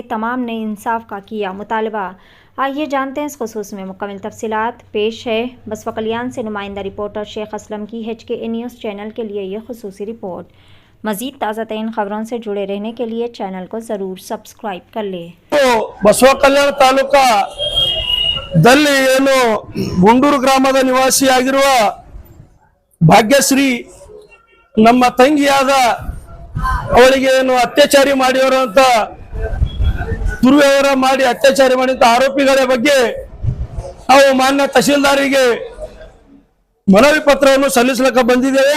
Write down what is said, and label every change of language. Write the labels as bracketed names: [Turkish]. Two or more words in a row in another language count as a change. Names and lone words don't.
[Urdu] تمام نے انصاف کا کیا مطالبہ۔ آئیے جانتے ہیں اس خصوص میں مکمل تفصیلات. پیش ہے بسوا کلیان سے نمائندہ رپورٹر شیخ اسلم کی HKA [English] news channel [Urdu] کے لیے یہ خصوصی رپورٹ. مزید تازہ ترین خبروں سے جڑے رہنے کے لیے چینل کو ضرور سبسکرائب کر لے. [Kannada] बसवा कल्याण तालुका ದಲ್ಲಿ ಏನು ಗುಂಡೂರು ಗ್ರಾಮದ ನಿವಾಸಿಯಾಗಿರುವ ಭಾಗ್ಯಶ್ರೀ ನಮ್ಮ ತಂಗಿಯಾದ ಅವಳಿಗೆ ಏನು ಅತ್ಯಾಚಾರ ಮಾಡಿದರು ಅಂತ ದುರ್ವ್ಯವಹಾರ ಮಾಡಿ ಅತ್ಯಾಚಾರ ಮಾಡಿದ ಆರೋಪಿಗಳ ಬಗ್ಗೆ ನಾವು ಮಾನ್ಯ ತಹಶೀಲ್ದಾರಿಗೆ ಮನವಿ ಪತ್ರವನ್ನು ಸಲ್ಲಿಸಲಿಕ್ಕೆ ಬಂದಿದ್ದೇವೆ।